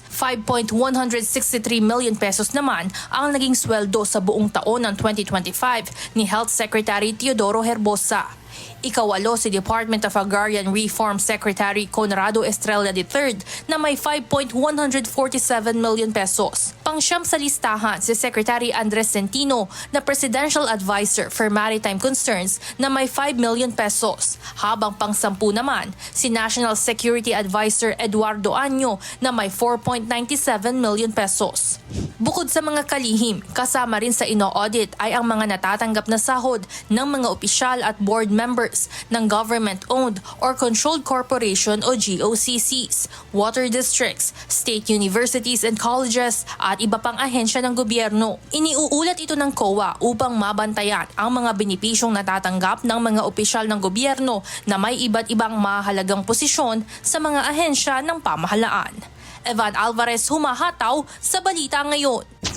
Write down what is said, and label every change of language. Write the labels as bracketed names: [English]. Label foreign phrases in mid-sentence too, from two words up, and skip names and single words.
[Filipino] 5.163 [English] million pesos [Filipino] naman ang naging sweldo sa buong taon ng 2025 ni Health Secretary Teodoro Herbosa. Ikawalo si Department of Agrarian Reform Secretary Conrado Estrella III na may 5.147 [English] million pesos. [Filipino] Pangsyam sa listahan si Secretary Andres Centino na [English] Presidential Advisor for Maritime Concerns [Filipino] na may 5 [English] million pesos. [Filipino] Habang pang-10 naman si National Security Advisor Eduardo Año na may 4.97 [English] million pesos. [Filipino] Bukod sa mga kalihim, kasama rin sa ino-audit ay ang mga natatanggap na sahod ng mga opisyal at [English] board members [Filipino] ng [English] government-owned or controlled corporation [Filipino] o GOCCs, [English] water districts, state universities and colleges [Filipino] at iba pang ahensya ng gobyerno. Iniuulat ito ng COA upang mabantayan ang mga benepisyong natatanggap ng mga opisyal ng gobyerno na may iba't ibang mahalagang posisyon sa mga ahensya ng pamahalaan. Evan Alvarez humahataw sa Balita Ngayon.